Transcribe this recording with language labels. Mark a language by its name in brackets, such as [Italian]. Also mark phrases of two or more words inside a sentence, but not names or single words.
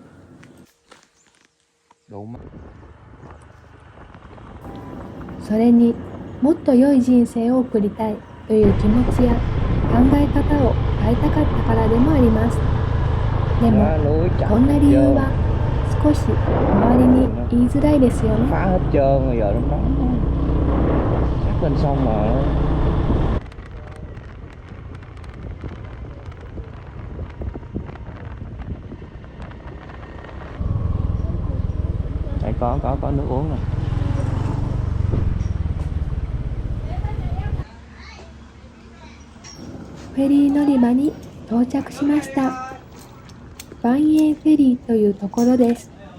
[Japanese] それにもっと良い人生を送りたいという気持ちや考え方を変えたかったからでもあります。でもこんな理由は少し周りに言いづらいですよね。 [Vietnamese] phá hết trơn rồi, giờ nó nóng chắc lên xong mà. Đây có nước uống nè. [Japanese] フェリー乗り場に到着しました。バンエンフェリーというところです。